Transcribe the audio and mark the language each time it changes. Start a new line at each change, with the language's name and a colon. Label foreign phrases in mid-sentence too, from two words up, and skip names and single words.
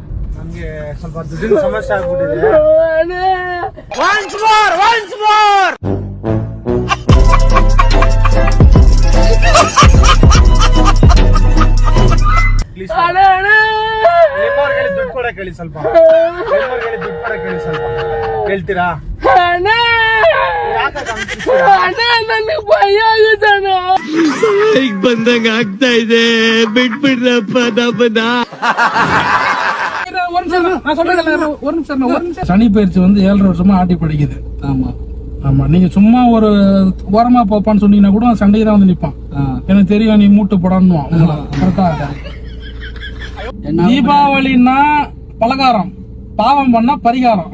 Kannada: ನಮ್ಗೆ ಸ್ವಲ್ಪ ದುಡ್ಡಿನ ಸಮಸ್ಯೆ ಆಗ್ಬಿಟ್ಟಿದೆ. ಪ್ಲೀಸ್ ನಿಮ್ಮವ್ರಿಗೆ ದುಡ್ಡು ಕೊಡಕ್ಕೆ ಹೇಳಿ ಸ್ವಲ್ಪ. ನಿಮ್ಮವ್ರಿಗೆ ದುಡ್ಡು ಕೊಡಕ್ಕೆ ಹೇಳಿ ಸ್ವಲ್ಪ. ಹೇಳ್ತೀರಾ? ಈಗ ಬಂದಂಗ ಆಗ್ತಾ ಇದೆ, ಬಿಟ್ಬಿಡ್ರಪ್ಪ ನಮ್ಮನ್ನ.
Tamil: சனி பயிற்சி வந்து 7.5 வருஷமா ஆட்டி படிக்குது. ஆமா ஆமா, நீங்க சும்மா ஒரு ஓரமா போப்பான்னு சொன்னீங்கன்னா கூட சண்டையை தான் வந்து நிப்பான். எனக்கு தெரியும் நீ மூட்டு போடணும். கரெக்டா? தீபாவளின்னா பலகாரம், பாவம் பண்ணா பரிகாரம்.